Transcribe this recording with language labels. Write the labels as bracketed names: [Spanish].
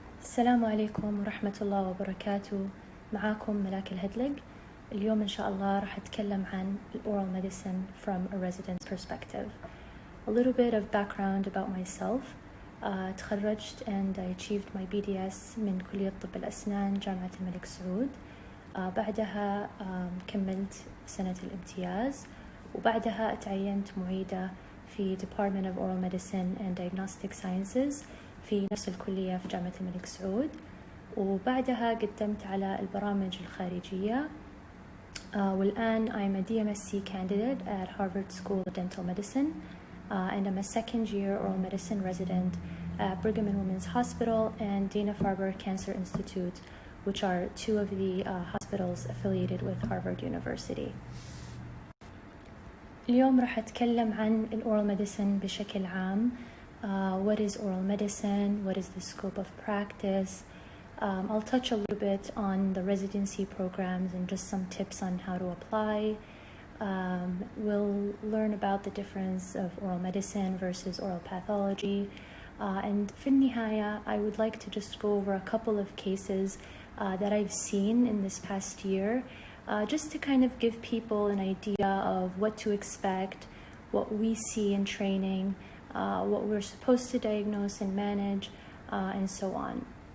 [Arabic] السلام عليكم ورحمة الله وبركاته. معاكم ملاك الهدلق. اليوم إن شاء الله راح أتكلم عن [English] oral medicine from a resident's perspective. A little bit of background about myself. [Arabic] تخرجت [English] and I achieved my BDS [Arabic] من كلية طب الأسنان جامعة الملك سعود. بعدها كملت سنة الامتياز، وبعدها تعينت معيدة في [English] Department of Oral Medicine and Diagnostic Sciences [Arabic] في نفس الكلية في جامعة الملك سعود. وبعدها قدمت على البرامج الخارجية. والآن [English] I'm a DMSc candidate at Harvard School of Dental Medicine, and I'm a second-year oral medicine resident at Brigham and Women's Hospital and Dana-Farber Cancer Institute, which are two of the hospitals affiliated with Harvard University. [Arabic] اليوم راح أتكلم عن oral medicine بشكل عام. [English] What is oral medicine? What is the scope of practice? I'll touch a little bit on the residency programs and just some tips on how to apply. We'll learn about the difference of oral medicine versus oral pathology. And [Arabic] في النهاية, [English] I would like to just go over a couple of cases that I've seen in this past year, just to kind of give people an idea of what to expect, what we see in training, what we're supposed to diagnose and manage, and so on.